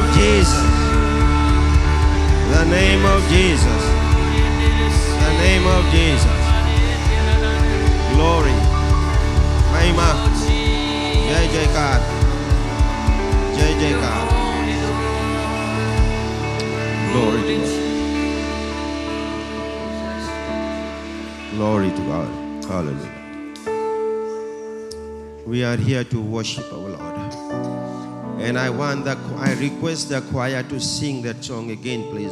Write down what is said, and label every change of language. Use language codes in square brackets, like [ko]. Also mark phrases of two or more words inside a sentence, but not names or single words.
[en] Jesus. The name of Jesus. The name of Jesus. Glory. [hi] महिमा. जय जयकार. जय जयकार. [en] Glory to God. Glory to God. Hallelujah. We are here to worship our Lord. And I request the choir to sing that song again, please.